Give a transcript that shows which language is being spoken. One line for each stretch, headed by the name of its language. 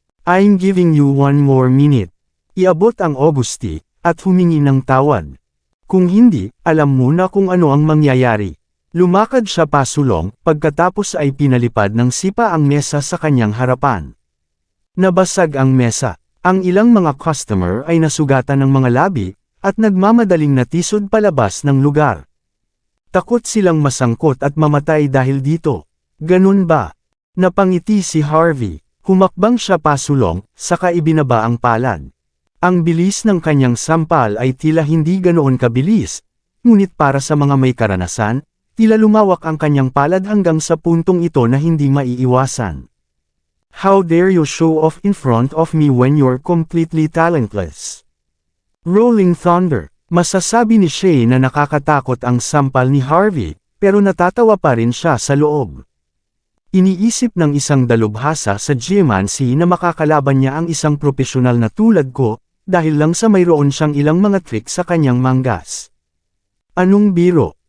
English: I'm giving you one more minute.
Filipino: Iabot ang Augusti, at humingi ng tawad. Kung hindi, alam mo na kung ano ang mangyayari. Lumakad siya pasulong, pagkatapos ay pinalipad ng sipa ang mesa sa kanyang harapan. Nabasag ang mesa. Ang ilang mga customer ay nasugatan ng mga labi, at nagmamadaling natisod palabas ng lugar. Takot silang masangkot at mamatay dahil dito. Ganun ba? Napangiti si Harvey. Humakbang siya pasulong, saka ibinaba ang palad. Ang bilis ng kanyang sampal ay tila hindi ganoon kabilis, ngunit para sa mga may karanasan, tila lumawak ang kanyang palad hanggang sa puntong ito na hindi maiiwasan.
English: How dare you show off in front of me when you're completely talentless? Rolling Thunder.
Filipino: Masasabi ni Shay na nakakatakot ang sampal ni Harvey, pero natatawa pa rin siya sa loob. Iniisip ng isang dalubhasa sa geomancy na makakalaban niya ang isang profesional na tulad ko, dahil lang sa mayroon siyang ilang mga trick sa kanyang manggas. Anong biro?